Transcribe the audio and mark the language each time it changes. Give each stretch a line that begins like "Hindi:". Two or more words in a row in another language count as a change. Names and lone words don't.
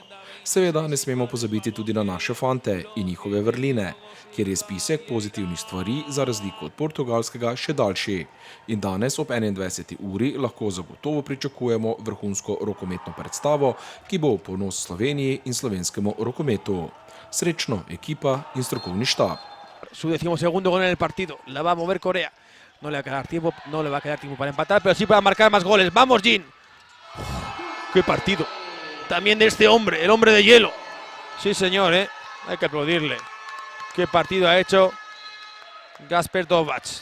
Slovenian: Seveda ne smemo pozabiti tudi na naše fante in njihove vrline, kjer je spisek pozitivnih stvari za razliko od portugalskega še daljši. In danes ob 21. uri lahko zagotovo pričakujemo vrhunsko rokometno predstavo, ki bo v ponos Sloveniji in slovenskemu rokometu. Srečno ekipa in strokovni štab.
Spanish: Su 12º gol en el partido, la va a mover Corea. No le va a quedar tiempo, para empatar, pero sí para marcar más goles. ¡Vamos, Jin! ¡Qué partido! También de este hombre, el hombre de hielo. Sí, señor, hay que aplaudirle. ¡Qué partido ha hecho Gasper Dobac!